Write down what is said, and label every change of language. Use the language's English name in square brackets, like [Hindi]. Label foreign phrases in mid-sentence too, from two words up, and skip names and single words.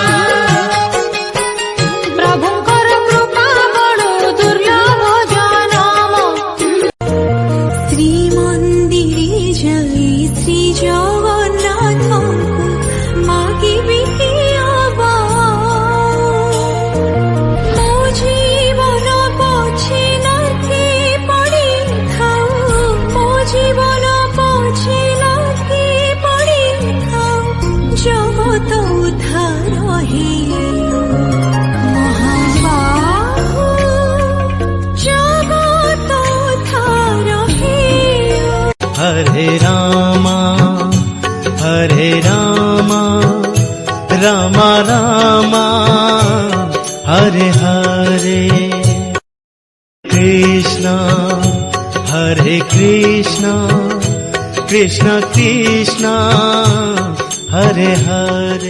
[Odia] ପ୍ରଭୁଙ୍କର କୃପା ବଡ଼ ଦୁର୍ଲଭ ଜନମ, ଶ୍ରୀମନ୍ଦିରେ ଯାଇ ଶ୍ରୀ ଜଗନ୍ନାଥଙ୍କୁ ମାଗିବି କିଆବା। ମୋ ଜୀବନ ପଛେ ନାଥି ପଡ଼ିଥାଉ, ମୋ ଜୀବନ ପଛେ ନାଥି ପଡ଼ିଥାଉ। ଜଗତ ଉଦ୍ଧାର ହେଉ ମହାବାହୁ, ଜଗତ ଉଦ୍ଧାର ହେଉ। [Sanskrit] हरे रामा रामा रामा हरे हरे, कृष्णा हरे कृष्णा कृष्ण कृष्ण हरे हरे।